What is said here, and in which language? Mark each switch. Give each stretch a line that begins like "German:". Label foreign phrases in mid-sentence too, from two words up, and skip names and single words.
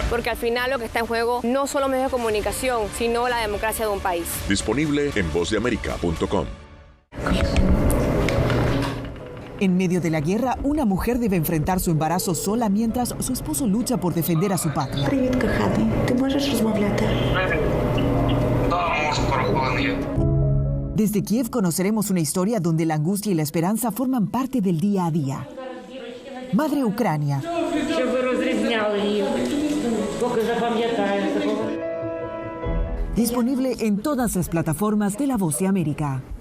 Spanish: Porque al final lo que está en juego no solo medios de comunicación, sino la democracia de un país. Disponible en vozdeamerica.com. En medio de la guerra, una mujer debe enfrentar su embarazo sola mientras su esposo lucha por defender a su patria.
Ukrainian: Привет, коханий. Ти можеш розмовляти?
Spanish: Desde Kiev conoceremos una historia donde la angustia y la esperanza forman parte del día a día. Madre Ucrania. Disponible en todas las plataformas de La Voz de América.